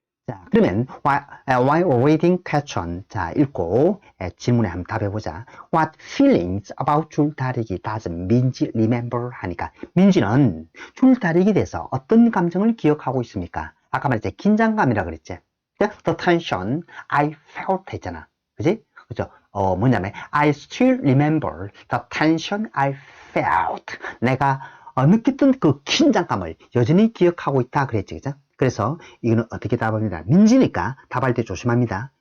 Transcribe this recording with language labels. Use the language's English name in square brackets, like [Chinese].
[Korean] 자, 그러면 [English] while reading question [Korean] 자 읽고 질문에 한번 답해보자. [English] What feelings about [Korean] 줄다리기 [English] does [Korean] 민지 [English] remember [Korean] 하니까 민지는 줄다리기 대해서 어떤 감정을 기억하고 있습니까? 아까 말했지 긴장감이라 그랬지. [English] The tension I felt [Korean] 했잖아. 그지? 그죠? 뭐냐면 [English] I still remember the tension I felt. [Korean] 내가 느꼈던 그 긴장감을 여전히 기억하고 있다 그랬지. 그죠? 그래서 이거는 어떻게 답합니다. 민지니까 답할 때 조심합니다.